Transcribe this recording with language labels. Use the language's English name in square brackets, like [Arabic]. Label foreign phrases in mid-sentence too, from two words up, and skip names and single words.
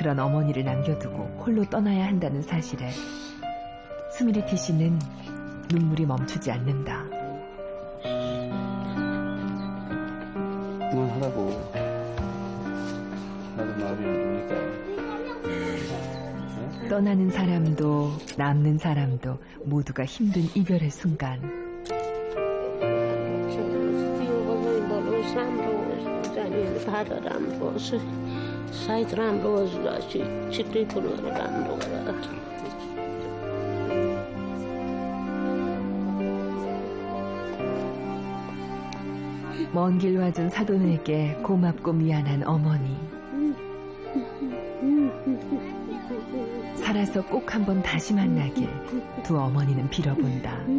[Korean] 그런 어머니를 남겨두고 홀로 떠나야 한다는 사실에 스미리티 씨는 눈물이 멈추지 않는다. 그만하라고. 나도 마음이 안 좋으니까. 떠나는 사람도 남는 사람도 모두가 힘든 이별의 순간. [Nepali] राम्रो होस् सायद राम्रो होस् छिट्टै फुलहरू राम्रो गरेर [Korean] 먼 길 와준 사돈에게 고맙고 미안한 어머니. 살아서 꼭 한번 다시 만나길 두 어머니는 빌어본다.